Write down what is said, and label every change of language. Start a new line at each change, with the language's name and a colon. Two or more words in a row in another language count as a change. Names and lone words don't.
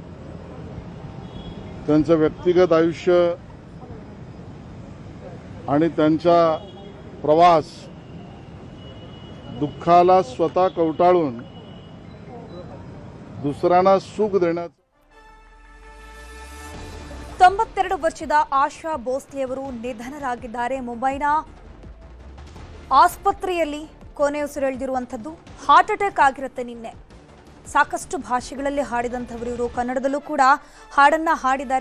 Marathi: त्यांचं व्यक्तिगत आयुष्य आणि त्यांचा प्रवास दुःखाला स्वतः कवटाळून दुसऱ्यांना सुख देण्याचं.
Kannada: 92 ವರ್ಷದ ಆಶಾ ಭೋಸ್ಲೆಯವರು ನಿಧನರಾಗಿದ್ದಾರೆ. ಮುಂಬೈನ ಆಸ್ಪತ್ರೆಯಲ್ಲಿ ಕೊನೆಯುಸಿರೆಳೆದಿರುವಂಥದ್ದು. ಹಾರ್ಟ್ ಅಟ್ಯಾಕ್ ಆಗಿರುತ್ತೆ ನಿನ್ನೆ. ಸಾಕಷ್ಟು ಭಾಷೆಗಳಲ್ಲಿ ಹಾಡಿದಂಥವರು ಇವರು. ಕನ್ನಡದಲ್ಲೂ ಕೂಡ ಹಾಡನ್ನ ಹಾಡಿದ್ದಾರೆ.